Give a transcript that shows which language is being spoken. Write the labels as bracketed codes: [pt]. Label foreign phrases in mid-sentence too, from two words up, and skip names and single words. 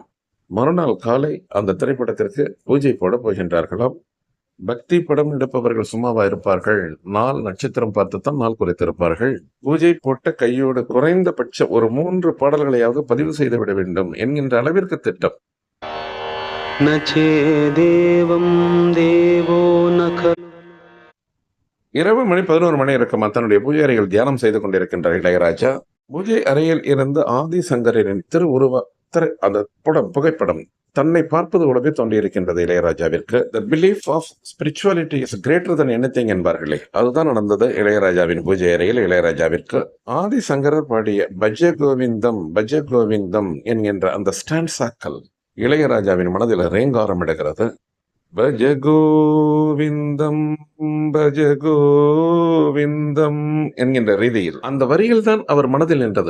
[ta] மறுநாள் காலை அந்த திரைப்படத்திற்கு பூஜை போட போகின்றார்களாம். பக்தி படம் எடுப்பவர்கள் சும்மாவா இருப்பார்கள்? நாள் நட்சத்திரம் பார்த்துத்தான் நாள் குறித்திருப்பார்கள். பூஜை போட்ட கையோடு குறைந்தபட்ச ஒரு 3 பாடல்களையாவது பதிவு செய்து விட வேண்டும் என்கின்ற அளவிற்கு திட்டம். [sa] न चेदेवं देवो न खलु. [ta] இரவு மணி 11 மணி இருக்குமா, தன்னுடைய பூஜை அறையில் தியானம் செய்து கொண்டிருக்கின்றார் இளையராஜா. பூஜை அறையில் இருந்து ஆதிசங்கரின் அந்த புகைப்படம் தன்னை பார்ப்பது போலவே தோன்றியிருக்கின்றது இளையராஜாவிற்கு. [en] The belief of spirituality is greater than anything [ta] என்பார்களே, அதுதான் நடந்தது இளையராஜாவின் பூஜை அறையில் இளையராஜாவிற்கு. ஆதிசங்கரர் பாடிய பஜ கோவிந்தம் பஜ கோவிந்தம் என்கின்ற அந்த ஸ்டான்சாக்கள் இளையராஜாவின் மனதில் ரேங்காரம் எடுக்கிறது. பஜ கோவிந்தம் பஜ கோவிந்தம் என்கின்ற ரீதியில் அந்த வரியில் தான் அவர் மனதில் நின்றது.